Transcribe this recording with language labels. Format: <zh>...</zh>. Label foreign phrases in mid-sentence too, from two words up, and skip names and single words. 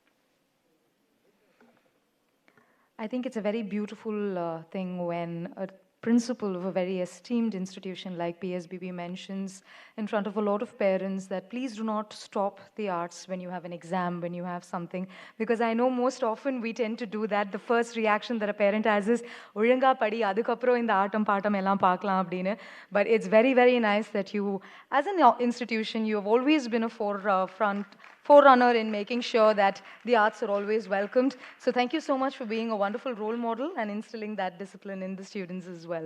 <en>I think it's a very beautiful thing when a principal of a very esteemed institution like PSBB mentions in front of a lot of parents that please do not stop the arts when you have an exam, when you have something, because I know most often we tend to do that. The first reaction that a parent has is,</en> <ta>"ஒழுங்கா படி, அதுக்கப்புறம் இந்த ஆட்டம் பாட்டம் எல்லாம் பாக்கலாம் அப்படின்னு."</ta> <en>But it's very, very nice that you, as an institution, you have always been a forerunner in making sure that the arts are always welcomed. So thank you so much for being a wonderful role model and instilling that discipline in the students as well.</en>